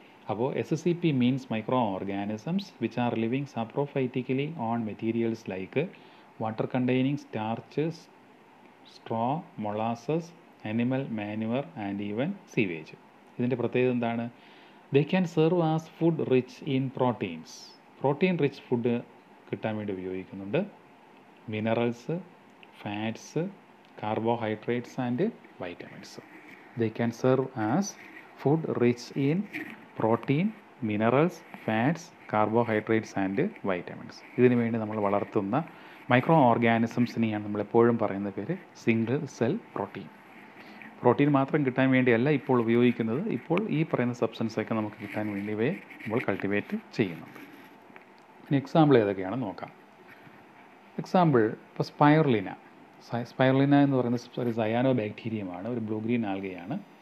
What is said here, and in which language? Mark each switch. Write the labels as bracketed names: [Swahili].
[English] അപ്പോൾ SCP means micro organisms which are living saprophytically on materials like water containing starches, straw, molasses, animal manure and even sewage. [Malayalam] ഇതിൻ്റെ പ്രത്യേകത എന്താണ്? [English] They can serve as food rich in proteins. [Malayalam] Protein rich food കിട്ടാൻ വേണ്ടി ഉപയോഗിക്കുന്നുണ്ട്. [English] Minerals, fats, carbohydrates and vitamins. They can serve as food rich in protein, minerals, fats, carbohydrates and vitamins. [Malayalam] ഇതിനു വേണ്ടി നമ്മൾ വളർത്തുന്ന മൈക്രോ ഓർഗാനിസംസിനെയാണ് നമ്മളെപ്പോഴും പറയുന്ന പേര് സിംഗിൾ സെൽ പ്രോട്ടീൻ. പ്രോട്ടീൻ മാത്രം കിട്ടാൻ വേണ്ടിയല്ല ഇപ്പോൾ ഉപയോഗിക്കുന്നത്. ഇപ്പോൾ ഈ പറയുന്ന സബ്സ്റ്റൻസൊക്കെ നമുക്ക് കിട്ടാൻ വേണ്ടി ഇവയെ നമ്മൾ കൾട്ടിവേറ്റ് ചെയ്യുന്നുണ്ട്. ഇനി എക്സാമ്പിൾ ഏതൊക്കെയാണെന്ന് നോക്കാം. എക്സാമ്പിൾ ഇപ്പോൾ സ്പൈറുലിന എന്ന് പറയുന്നത് ഒരു സയാനോ ബാക്ടീരിയമാണ്, ഒരു ബ്ലൂ ഗ്രീൻ ആൽഗയാണ്.